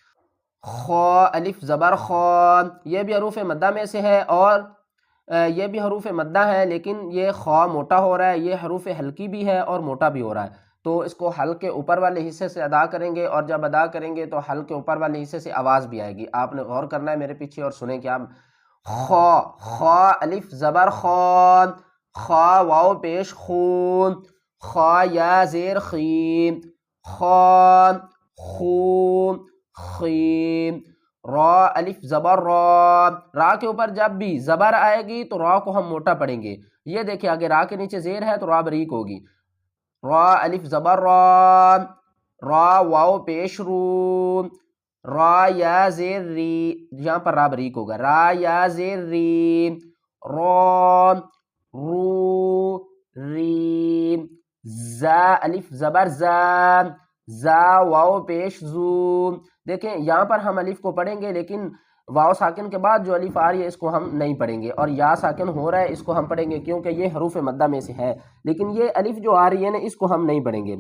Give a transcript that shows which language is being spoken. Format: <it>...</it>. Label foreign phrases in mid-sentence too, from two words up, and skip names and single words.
<ur>خا الف زبر خا، یہ بھی حروف مدہ میں سے ہے، اور یہ بھی حروف مدہ ہے، لیکن یہ خا موٹا ہو رہا ہے، یہ حروف حلقی بھی ہے اور موٹا بھی ہو رہا ہے۔ تو اس کو حلق کے اوپر والے حصے سے ادا کریں گے، اور جب ادا کریں گے تو حلق کے اوپر والے حصے سے آواز بھی آئے گی۔ آپ نے غور کرنا ہے میرے پیچھے اور سنیں کہ آپ خا، خا الف زبر خا، خا واو پیش خون، خا یا زیر خیم، خا خون خیم۔ را الف زبر را، را کے اوپر جب بھی زبر آئے گی تو را کو ہم موٹا پڑھیں گے۔ یہ دیکھیں آگے را کے نیچے زیر ہے تو را بریک ہوگی۔ را الف زبر را، را واو پیش رو، را یا زیر ری، یہاں پر را بریک ہوگا، را یا زیر ری، را رو ری۔ زا الف زبر زا، زا واو پیش زو۔ دیکھیں یہاں پر ہم الف کو پڑھیں گے، لیکن واو ساکن کے بعد جو الف آ رہی ہے اس کو ہم نہیں پڑھیں گے، اور یا ساکن ہو رہا ہے اس کو ہم پڑھیں گے کیونکہ یہ حروف مدہ میں سے ہے، لیکن یہ الف جو آ رہی ہے نا اس کو ہم نہیں پڑھیں گے۔</ur>